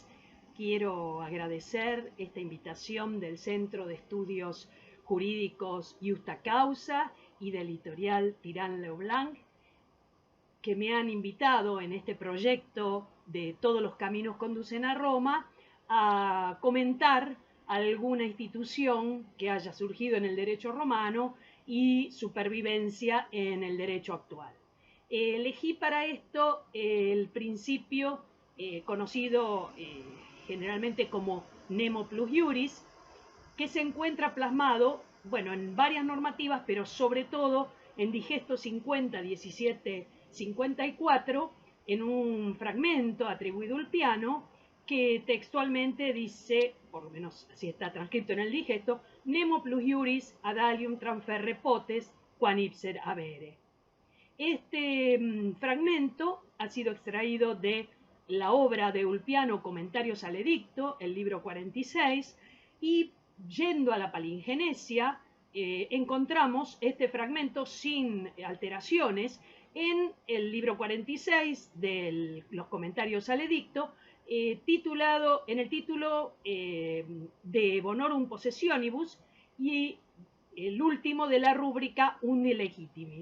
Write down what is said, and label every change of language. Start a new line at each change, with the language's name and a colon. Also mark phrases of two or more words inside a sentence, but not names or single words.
Spanish: Quiero agradecer esta invitación del Centro de Estudios Jurídicos Justa Causa y del editorial Tirán Leblanc, que me han invitado en este proyecto de Todos los caminos conducen a Roma a comentar alguna institución que haya surgido en el derecho romano y su pervivencia en el derecho actual. Elegí para esto el principio conocido generalmente como
Latin: Nemo plus iuris,
Spanish: que se encuentra plasmado, bueno, en varias normativas, pero sobre todo en Digesto 50, 17, 54, en un fragmento atribuido a Ulpiano, que textualmente dice, por lo menos así está transcrito en el Digesto,
Latin: Nemo plus iuris ad alium transferre potes quam ipser avere.
Spanish: Este fragmento ha sido extraído de la obra de Ulpiano, Comentarios al Edicto, el libro 46, y yendo a la palingenesia, encontramos este fragmento sin alteraciones en el libro 46 de los Comentarios al Edicto, titulado en el título de Bonorum Possessionibus y el último de la rúbrica Undi Legitimi.